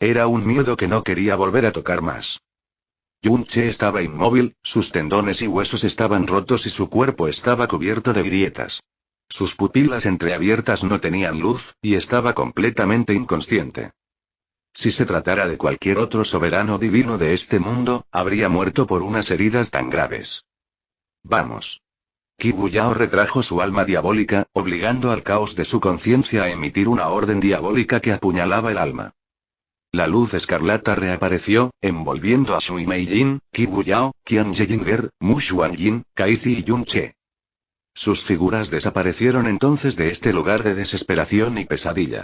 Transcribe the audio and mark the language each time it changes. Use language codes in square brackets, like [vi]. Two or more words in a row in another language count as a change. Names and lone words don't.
[es] Era un miedo que no quería volver a tocar más. Yun-che estaba inmóvil, sus tendones y huesos estaban rotos y su cuerpo estaba cubierto de grietas. Sus pupilas entreabiertas no tenían luz, y estaba completamente inconsciente. Si se tratara de cualquier otro soberano divino de este mundo, habría muerto por unas heridas tan graves. Vamos. Qibu Yao retrajo su alma diabólica, obligando al caos de su conciencia a emitir una orden diabólica que apuñalaba el alma. La luz escarlata reapareció, envolviendo a Shui Meijin, Qibu Yao, Qian Yejinger, Mu Xuanjin, Kaizi y Yun-che. Sus figuras desaparecieron entonces de este lugar de desesperación y pesadilla.